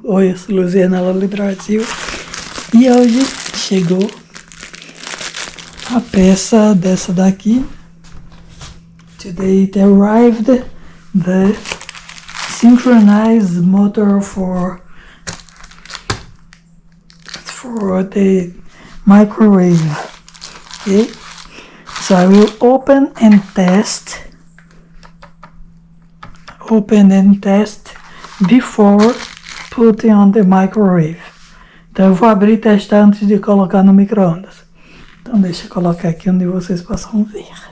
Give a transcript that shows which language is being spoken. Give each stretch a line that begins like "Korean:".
Portuguese: Oi, eu sou Luziana Luli Brasil. E hoje chegou a peça dessa daqui.
English: Today it arrived the synchronized motor for the microwave. Okay, so I will open and test before putting on the microwave.
Portuguese: Então eu vou abrir e testar antes de colocar no micro-ondas. Então deixa eu colocar aqui onde vocês possam ver.